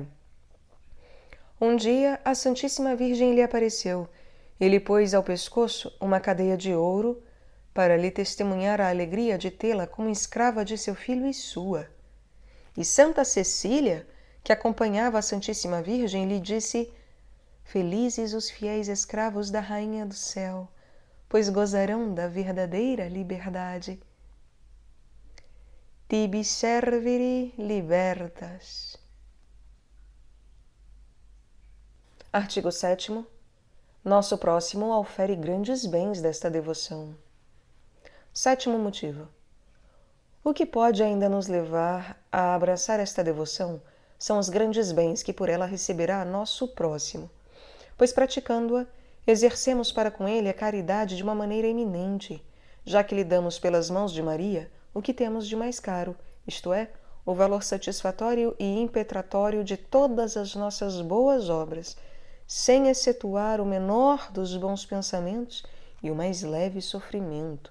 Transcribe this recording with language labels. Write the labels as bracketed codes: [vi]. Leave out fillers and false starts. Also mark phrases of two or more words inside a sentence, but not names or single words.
[pt] Um dia, a Santíssima Virgem lhe apareceu e lhe pôs ao pescoço uma cadeia de ouro para lhe testemunhar a alegria de tê-la como escrava de seu filho e sua. E Santa Cecília, que acompanhava a Santíssima Virgem, lhe disse: Felizes os fiéis escravos da Rainha do Céu, pois gozarão da verdadeira liberdade. [la] Tibi serviri libertas. [pt] Artigo 7º. Nosso próximo aufere grandes bens desta devoção. 7º motivo. O que pode ainda nos levar a abraçar esta devoção são os grandes bens que por ela receberá nosso próximo, pois praticando-a, exercemos para com ele a caridade de uma maneira eminente, já que lhe damos pelas mãos de Maria o que temos de mais caro, isto é, o valor satisfatório e impetratório de todas as nossas boas obras, sem excetuar o menor dos bons pensamentos e o mais leve sofrimento.